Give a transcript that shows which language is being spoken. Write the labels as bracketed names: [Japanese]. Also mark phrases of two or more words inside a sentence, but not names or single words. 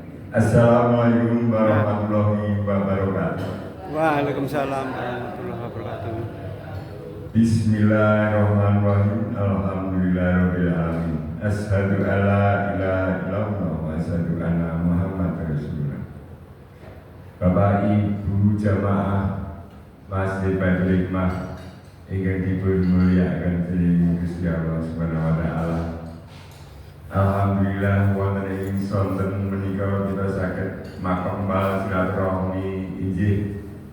[Arabic] السلام عليكم ورحمة الله وبركاته. وعليكم السلام ورحمة الله وبركاته. بسم الله الرحمن الرحيم. الحمد لله رب العالمين. أشهد أن لا إله إلا الله وأشهد أن محمدا رسول الله. [Javanese] Bapak Ibu jamaah Masjid Baitul Hikmah ingkang dipun mulyakaken dening Gusti Allah [Arabic] سبحانه وتعالى. [Javanese] Alhamdulillah wonten ing sonten menika kita saged makembal silaturahmi injih.